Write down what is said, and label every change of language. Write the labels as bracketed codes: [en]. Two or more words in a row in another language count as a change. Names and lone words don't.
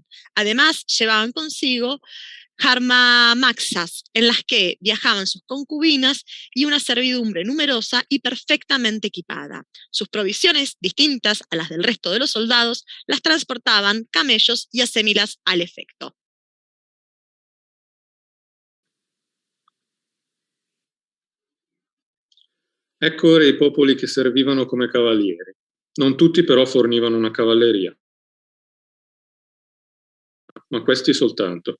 [es] Además, llevaban consigo jarmamaxas, en las que viajaban sus concubinas y una servidumbre numerosa y perfectamente equipada. Sus provisiones, distintas a las del resto de los soldados, las transportaban camellos y acémilas al efecto. [it] Ecco ora i popoli che servivano come cavalieri. Non tutti però fornivano una cavalleria, ma questi soltanto.